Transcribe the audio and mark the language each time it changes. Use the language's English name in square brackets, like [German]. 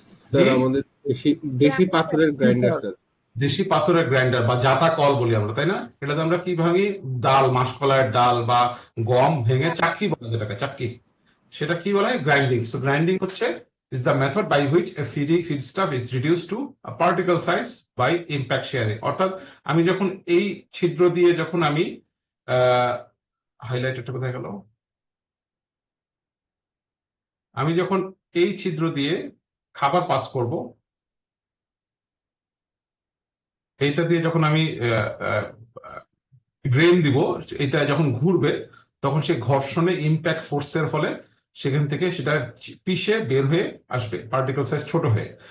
[Bangla] Sir আমাদের দেশি পাথরের গ্রাইন্ডার স্যার। দেশি পাথরের গ্রাইন্ডার বা জাতা কল বলি আমরা, তাই না? এটাতে আমরা কি ভাঙি? ডাল, মাসকলাইয়ের ডাল বা গম ভেঙে চাক্কি বলে যেটাকে, চাক্কি, সেটা কি বলে? গ্রাইন্ডিং। সো গ্রাইন্ডিং হচ্ছে [English] is the method by which a feedstuff is reduced to a particle size by impact sharing. [Bangla] অর্থাৎ আমি যখন এই ছিদ্র দিয়ে যখন আমি হাইলাইটারটা কোথায় গেল, আমি যখন এই ছিদ্র দিয়ে খাবার পাস করব, এইটা দিয়ে যখন আমি গ্রেন দিব, এটা যখন ঘুরবে তখন সে ঘর্ষণে ইম্প্যাক্ট ফোর্সের ফলে সেখান থেকে সেটা পিষে বের হয়ে আসবে, পার্টিকেল সাইজ ছোট হয়ে।